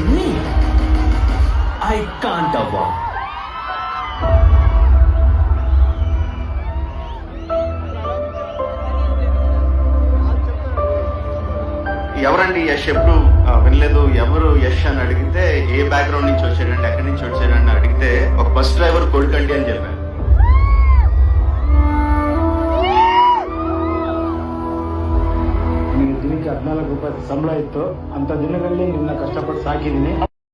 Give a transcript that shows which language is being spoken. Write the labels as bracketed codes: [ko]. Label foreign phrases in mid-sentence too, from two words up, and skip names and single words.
[en] I can't avoid. [te] ఎవరండి యష్? ఎప్పుడు వినలేదు. ఎవరు యష్ అని అడిగితే ఏ బ్యాక్గ్రౌండ్ నుంచి వచ్చాడంటే, ఎక్కడి నుంచి వచ్చాడని అడిగితే ఒక [en] bus driver [te] కొడుకండి అని చెప్పాను. [kn] ದಿನಕ್ಕೆ 14 ರೂಪಾಯಿ ಸಂಬಳ ಇತ್ತು. ಅಂತ ದಿನಗಳಲ್ಲಿ ನಿನ್ನ ಕಷ್ಟಪಟ್ಟು ಸಾಕಿದ್ದೀನಿ.